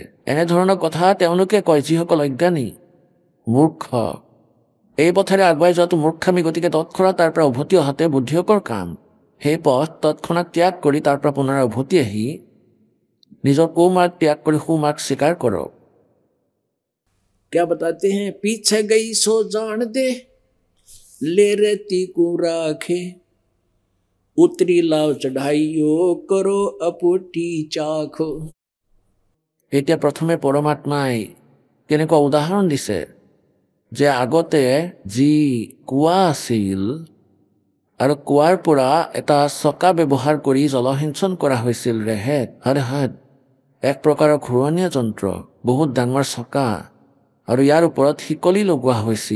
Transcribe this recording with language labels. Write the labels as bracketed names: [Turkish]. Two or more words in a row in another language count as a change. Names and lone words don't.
[Assamese] এনেধৰণৰ কথা তেওঁলোকে কয় যিসকল অজ্ঞানী, মূৰ্খ। এই পথেৰে আগুৱাই যোৱাটো মূৰ্খামি, গতিকে তৎক্ষণাৎ তাৰ পৰা উভতি অহাতে বুদ্ধিয়কৰ কাম। সেই পথ তৎক্ষণাৎ ত্যাগ কৰি তাৰ পৰা পুনৰ উভতি আহি নিজৰ কুমাৰ্গ ত্যাগ কৰি সুমাৰ্গ স্বীকাৰ কৰক। [Hindi] क्या बताते हैं, पीछे गई सो जान दे ले रहती को राखे उतरी लाव चढ़ाइयो करो अपुटी चाखो। [Assamese] এতিয়া প্ৰথমে পৰমাত্মাই কেনেকুৱা উদাহৰণ দিছে যে আগতে যি কুঁৱা আছিল আৰু কুঁৱাৰ পৰা এটা চকা ব্যৱহাৰ কৰি জলসিঞ্চন কৰা হৈছিল, ৰেহেট হাত এক প্ৰকাৰৰ ঘূৰণীয়া যন্ত্ৰ, বহুত ডাঙৰ চকা, আৰু ইয়াৰ ওপৰত শিকলি লগোৱা হৈছিল।